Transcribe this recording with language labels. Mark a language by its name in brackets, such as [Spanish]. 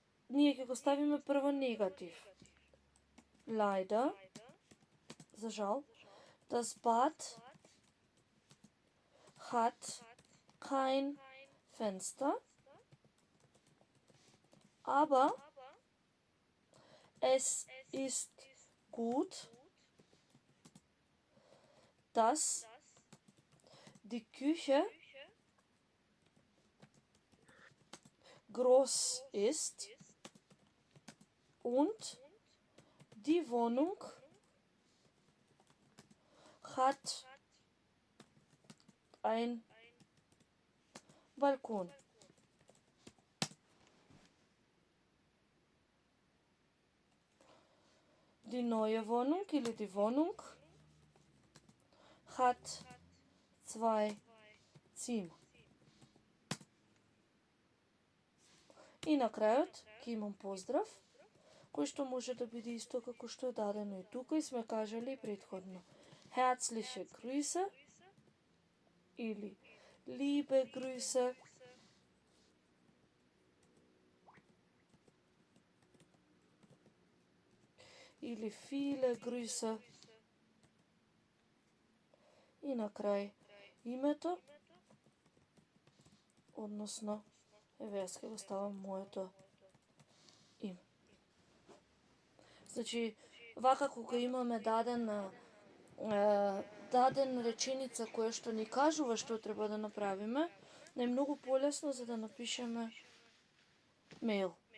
[Macedonian] Ние ќе го ставиме прво негатив. [German] Leider, [Macedonian] за жал, [German] das Bad hat kein Fenster, aber es ist gut, dass die Küche groß ist und die Wohnung hat ein Balkon. Die neue Wohnung [Macedonian] или [German] die Wohnung hat 2 Zimmer. [Macedonian] И на крајот ќе имам поздрав, кој што може да биде исто како што е дадено и тука и сме кажали и предходно. [German] Herzliche Grüße [Macedonian] или [German] liebe Grüße. [Macedonian] Или [German] viele Grüße. [Macedonian] И на крај името, односно, еве јас ќе го ставам моето име. Значи, вака кога имаме даден реченица која што ни кажува што треба да направиме, е многу полесно за да напишеме мејл.